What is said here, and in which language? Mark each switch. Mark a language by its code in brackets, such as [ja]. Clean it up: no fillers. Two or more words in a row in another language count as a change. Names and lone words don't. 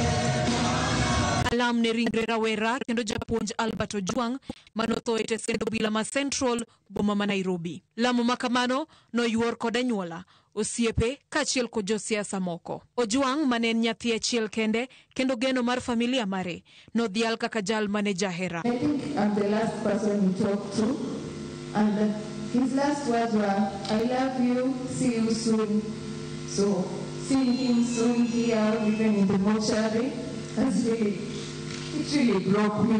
[luo] Alam ne ringre rawera kendo japuonj Albert Ojwang manotho e tesendo bila ma Central boma ma Nairobi. Lamo makamano no yuor kod anyuola, osiepe kachiel kod josiasa moko. Ojwang mane en nyathi achiel kende kendo geno mar familia mare no dhial kaka jal mane jahera. [en] I think I'm the last person he talked to, and his last words were, I love you, see you soon. So seeing him soon here, even in the mortuary, it really broke me.